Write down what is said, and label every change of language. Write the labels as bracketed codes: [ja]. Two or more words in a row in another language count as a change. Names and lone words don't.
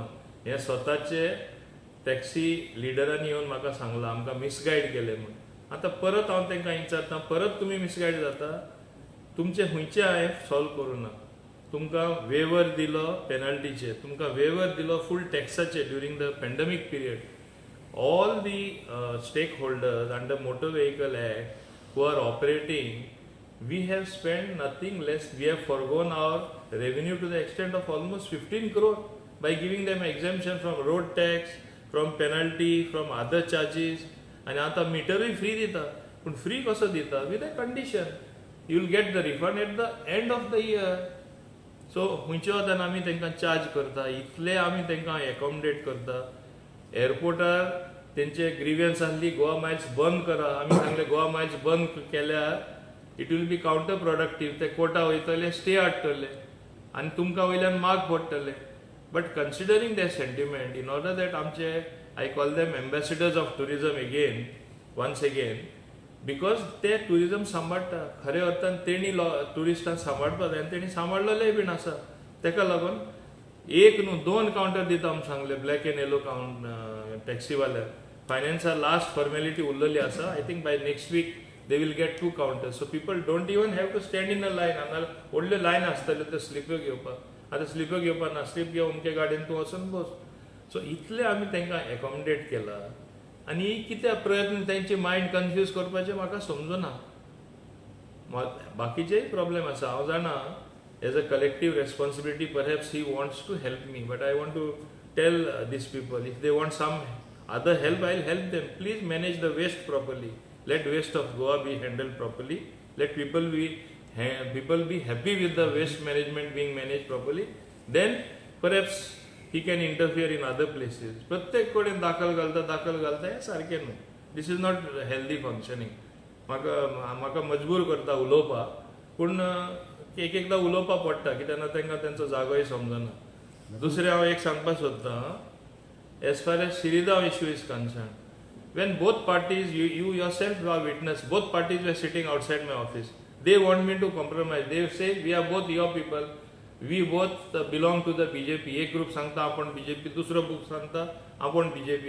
[kok] हे स्वताचे टॅक्सी लिडरांनी येवन म्हाका सांगलां आमकां मिसगायड केले म्हूण. आतां परत हांव तांकां विचारता, परत तुमी मिसगायड जाता, तुमचे खंयचे हांवें सॉल्व करूं ना. तुमकां वेवर दिलो पेनल्टीचे, तुमकां वेवर दिलो फूल टॅक्साचे [en] during the pandemic period. All the stakeholders under Motor Vehicle Act who are operating, we have spent nothing less, we have forgone our revenue to the extent of almost 15 crore by giving them exemption from road tax, from penalty, from other charges. [kok] And आता मीटरूय फ्री दिता, पण फ्री कसो दिता? [en] With a condition, you will get the refund at the end of the year. [kok] सो खंयच्या वतान आमी तांकां चार्ज करता, इतले आमी तांकां एकोमोडेट करता. एअरपोर्टार तेंचे ग्रीवियन्स आसली गोवा मायल्स बंद करा, आमी सांगले गोवा मायल्स बंद केल्यार [en] it will be counter productive, [kok] ते कोर्टा वयतले, स्टे हाडटले आनी तुमकां वयल्यान माग पडटले. [en] But considering that sentiment, in order that आमचे I call them ambassadors of tourism again, once again, because [kok] ते टुरिजम सांबाळटा. खरे अर्थान तेणी टुरिस्टांक सांबाळपाक जाय आनी तेणी सांबाळलेलेय बीन आसा. तेका लागून एक न्हू 2 काउंटर दिता आमी सांगले, [en] black and yellow [kok] टॅक्सीवाल्याक. फायनान्सा लास्ट फॉर्मेलिटी उरलेली आसा. [en] I think by next week they will get 2 counters. So people don't even have to stand in a line. [kok] हांगा व्हडल्यो लायन आसतल्यो त्यो स्लिप्यो घेवपाक. आतां स्लिप्यो घेवपाक ना, स्लीप घेवन अमके गाडयेन तूं वचून बस. सो इतले आमी तांकां एकोमोडेट केला. आनी कित्याक प्रयत्न तांचे [en] mind confuse [kok] करपाचे म्हाका समजना. बाकीचेय प्रॉब्लेम आसा, हांव जाणा. [en] As a collective responsibility perhaps he wants to help me, but I want to tell these people, if they want some other help, I'll help them. Please manage the waste properly. Let waste of Goa be handled properly. Let people be happy with the waste management being managed properly. Then perhaps he can interfere in other places. [kok] प्रत्येक कडेन दाखल घालता हें सारकें न्हू. [en] This is not healthy functioning. [kok] म्हाका मजबूर करता उलोवपाक, पूण एकदा उलोवपाक पडटा, कित्याक तांकां तेंचो जागोय समजना. दुसरें हांव एक सांगपाक सोदतां. [en] As far as Siridao issue is concerned, when both parties, you yourself are witness, both parties were sitting outside my office. They want me to compromise. They say, we are both your people. We both belong to the BJP. [kok] एक ग्रुप सांगता आपण BJP, दुसरो ग्रुप सांगता आपण BJP.